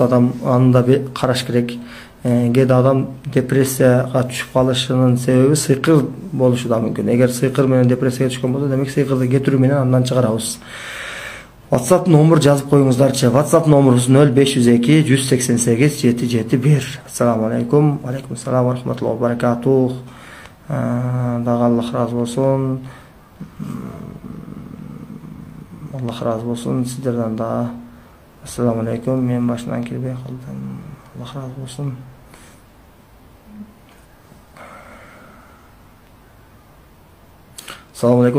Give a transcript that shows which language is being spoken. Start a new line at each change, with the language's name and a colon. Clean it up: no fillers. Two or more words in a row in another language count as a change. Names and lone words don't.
Kyrgyz: Адам аны да караш керек. Кээде адам депрессияга түшүп калышынын себеби сыйкыр болушу да мүмкүн. Эгер сыйкыр менен депрессияга түшкөн болсо, демек сыйкырды кетирүү менен андан чыгарабыз. WhatsApp номер жазып коюңуздарчы. WhatsApp номерубуз 0502 188 771.
Arabic: السلام عليكم. عليكم السلام ورحمة الله وبركاته.
Kyrgyz: Дагы Аллах ыраазы болсун. Аллах ыраазы болсун сиздерден да.
Arabic: السلام عليكم.
Kyrgyz: Мен башынан келбей калдым. Аллах ыраазы болсун.
Arabic: السلام عليكم.